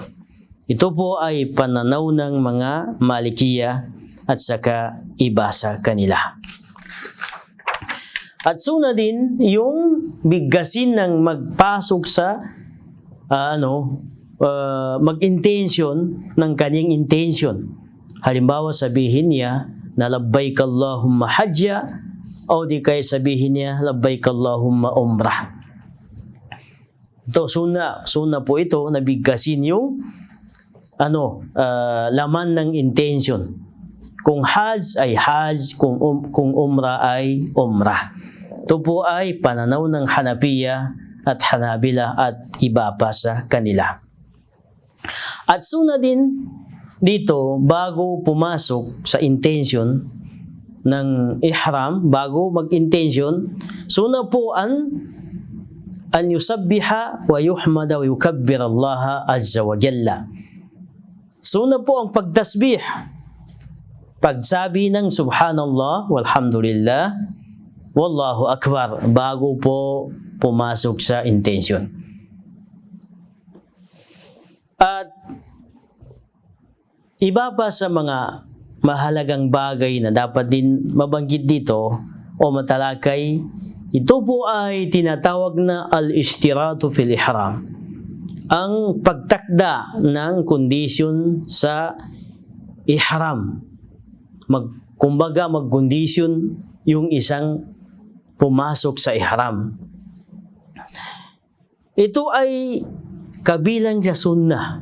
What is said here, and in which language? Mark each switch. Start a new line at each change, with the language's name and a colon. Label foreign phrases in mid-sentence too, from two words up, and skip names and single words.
Filipino: Ito po ay pananaw ng mga Malikiya at saka iba sa kanila. At sunnah din yung bigkasin ng magpasok sa mag-intention ng kanyang intention. Halimbawa sabihin niya na
Arabic: لبيك اللهم حجا
Filipino: o di kaya sabihin niya
Arabic: لبيك اللهم عمرة.
Filipino: Ito sunnah po ito na bigkasin yung laman ng intention. Kung hajj ay hajj, kung umrah ay umrah. Ito po ay pananaw ng Hanafiya at Hanabila at iba pa sa kanila. At sunnah din dito, bago pumasok sa intention ng ihram bago mag-intention, sunnah po
Arabic: أن يسبح ويحمد ويكبر الله عز وجل.
Filipino: Sunnah po ang pagtasbih, pagsabi ng
Arabic: سبحان الله والحمد لله والله أكبر
Filipino: bago po pumasok sa intention. At iba pa sa mga mahalagang bagay na dapat din mabanggit dito o matalakay, ito po ay tinatawag na
Arabic: الاشتراط في الإحرام.
Filipino: Ang pagtakda ng kondisyon sa ihram. Kumbaga mag-kondisyon yung isang pumasok sa ihram. Ito ay kabilang sa sunnah.